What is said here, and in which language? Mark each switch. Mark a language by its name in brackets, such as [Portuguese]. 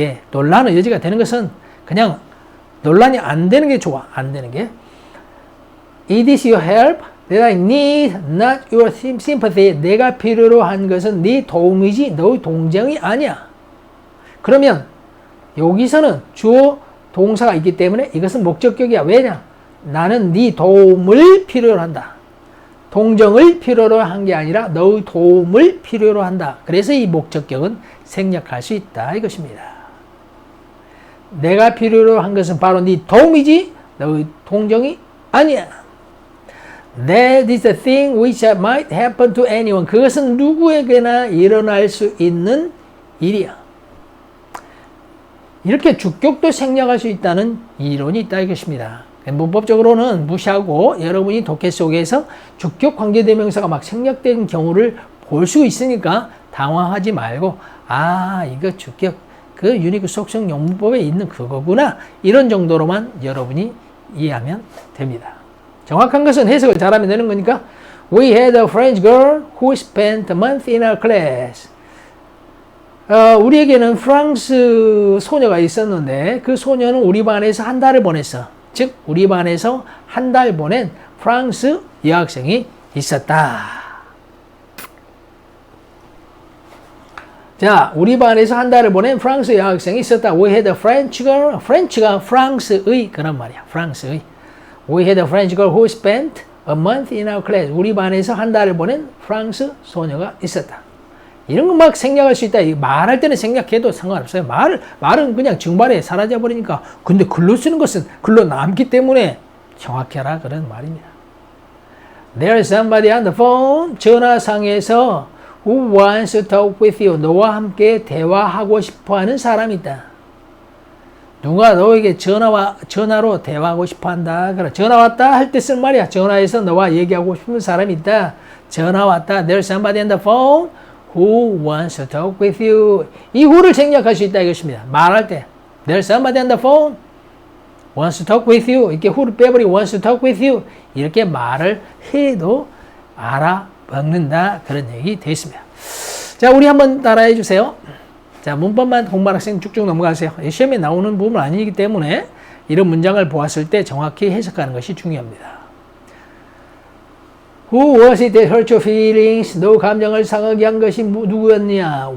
[Korean] 논란의 여지가 되는 것은 그냥 논란이 안 되는 게 좋아. 안 되는 게. [English] It is your help that I need, not your sympathy. [Korean] 내가 필요로 한 것은 네 도움이지 너의 동정이 아니야. 그러면 여기서는 주어 동사가 있기 때문에 이것은 목적격이야. 왜냐? 나는 네 도움을 필요로 한다. 동정을 필요로 한 게 아니라 너의 도움을 필요로 한다. 그래서 이 목적격은 생략할 수 있다 이것입니다. 내가 필요로 한 것은 바로 네 도움이지 너의 동정이 아니야. [English] That is the thing which might happen to anyone. [Korean] 그것은 누구에게나 일어날 수 있는 일이야. 이렇게 주격도 생략할 수 있다는 이론이 있다 이것입니다. 문법적으로는 무시하고 여러분이 독해 속에서 주격 관계대명사가 막 생략된 경우를 볼 수 있으니까 당황하지 말고 아 이거 주격 그 유니크 속성 용문법에 있는 그거구나. 이런 정도로만 여러분이 이해하면 됩니다. 정확한 것은 해석을 잘하면 되는 거니까 [English] We had a French girl who spent a month in our class. [Korean] 우리에게는 프랑스 소녀가 있었는데 그 소녀는 우리 반에서 한 달을 보냈어. 즉 우리 반에서 한 달 보낸 프랑스 여학생이 있었다. 자, 우리 반에서 한 달을 보낸 프랑스 여학생이 있었다. [English] We had a French girl. [Korean] 프렌치가 프랑스의 그런 말이야. 프랑스의. [English] We had a French girl who spent a month in our class. [Korean] 우리 반에서 한 달을 보낸 프랑스 소녀가 있었다. 이런 거 막 생략할 수 있다. 말할 때는 생략해도 상관없어요. 말은 그냥 증발에 사라져 버리니까. 근데 글로 쓰는 것은 글로 남기 때문에 정확해라 그런 말입니다. [English] There's somebody on the phone. [Korean] 전화상에서 [English] Who wants to talk with you? [Korean] 너와 함께 대화하고 싶어하는 사람이 있다. 누가 너에게 전화로 대화하고 싶어한다. 그래, 전화 왔다 할 때 쓴 말이야. 전화해서 너와 얘기하고 싶은 사람이 있다. 전화 왔다. [English] There's somebody on the phone who wants to talk with you. [Korean] 이 who를 생략할 수 있다 이것입니다. 말할 때 [English] There's somebody on the phone wants to talk with you. [Korean] 이렇게 [English] who를 [Korean] 빼버리고 [English] wants to talk with you. [Korean] 이렇게 말을 해도 알아먹는다. 그런 얘기 되어 있습니다. 자, 우리 한번 따라해 주세요. 자, 문법만 공부한 학생 쭉쭉 넘어가세요. 시험에 나오는 부분은 아니기 때문에 이런 문장을 보았을 때 정확히 해석하는 것이 중요합니다. [English] Who was it that hurt your feelings? [Korean] 너 감정을 상하게 한 것이 누구였느냐?